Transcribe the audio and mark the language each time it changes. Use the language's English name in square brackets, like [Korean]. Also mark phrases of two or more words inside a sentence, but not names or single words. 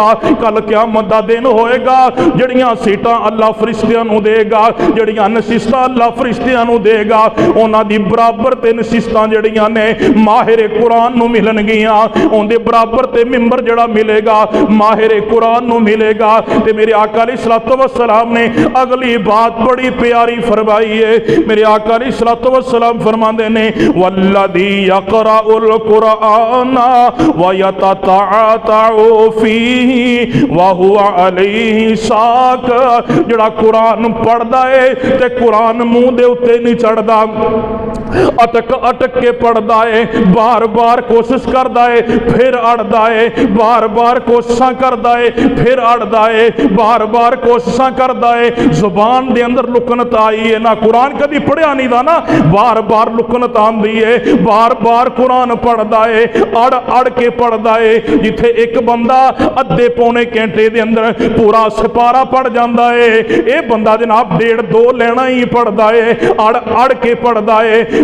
[Punjabi] کل قیامت دا دن ہوئے گا جڑیاں سیٹاں اللہ فرشتیاں نوں دے گا، جڑیاں نشستاں اللہ فرشتیاں نوں دے گا، انہاں دی برابر تے نشستاں جڑیاں نے ماہر قرآن نوں ملنگیاں، اوہدے برابر تے منبر جڑا ملے گا ماہر قرآن نوں ملے گا. تے میرے آقا [Arabic] عليه الصلاة والسلام [Punjabi] نے اگلی بات بڑی پیاری فرمائی ہے، میرے آقا [Arabic] عليه الصلاة والسلام [Punjabi] فرماندے نے [Arabic] والذي يقرأ القرآن ويتتعتع فيه وهو عليه شاق, [Punjabi] जड़ा قرآن پڑھدا ہے تے قرآن منہ دے اتے نہیں چڑھدا، اٹک اٹک کے پڑھدا ہے، بار بار کوشش کردا ہے فیر اڑدا ہے، بار بار کوششاں کردا ہے فیر اڑدا ہے، بار بار کوششاں کردا ہے، زبان دے اندر لکنت آئی ہے نا، قرآن کبھی پڑھیا نہیں تھا نا، بار بار لکنت آندی ہے، بار بار قرآن پڑھدا ہے، اڑ اڑ کے پڑھدا ہے، جتھے ایک بندہ ادھے پونے گھنٹے دے اندر پورا سپارہ پڑھ جاتا ہے، یہ بندہ جناب 1.5-2 لینا ہی پڑھدا ہے، اڑ اڑ کے پڑھدا ہے.